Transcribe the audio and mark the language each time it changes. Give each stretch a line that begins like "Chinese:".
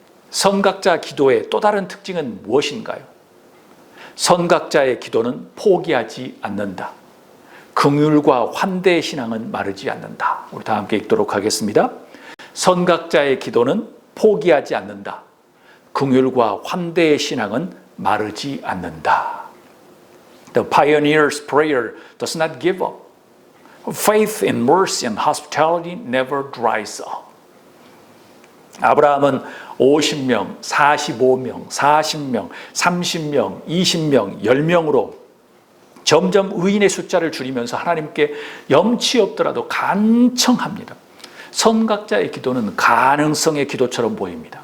Korean: 선각자 기도의 또 다른 특징은 무엇인가요? 선각자의 기도는 포기하지 않는다. 긍휼과 환대의 신앙은 마르지 않는다. 우리 다 함께 읽도록 하겠습니다. 선각자의 기도는 포기하지 않는다. 긍휼과 환대의 신앙은 마르지 않는다.
English: The pioneer's prayer does not give up. Faith in mercy and hospitality never dries up.
Korean: 아브라함은 50명, 45명, 40명, 30명, 20명, 10명으로 점점 의인의 숫자를 줄이면서 하나님께 염치 없더라도 간청합니다. 선각자의 기도는 가능성의 기도처럼 보입니다.